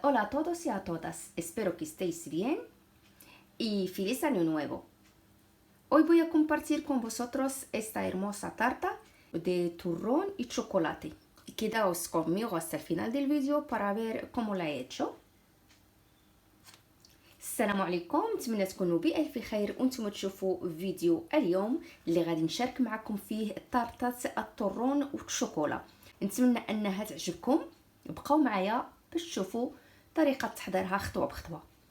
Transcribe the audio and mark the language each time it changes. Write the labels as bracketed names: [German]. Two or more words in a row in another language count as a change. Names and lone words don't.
[Spanish] Hola a todos y a todas, espero que estéis bien y feliz año nuevo. Hoy voy a compartir con vosotros esta hermosa tarta de turrón y chocolate. Quedaos conmigo hasta el final del vídeo para ver cómo la he hecho. [Arabic] السلام عليكم، نتمنى تكونوا بألف خير وانتم تشوفوا فيديو اليوم اللي غادي نشارك معكم فيه طارطة الطرون والشوكولا. نتمنى انها تعجبكم، بقاو معايا باش تشوفوا طريقة تحضيرها خطوة بخطوة.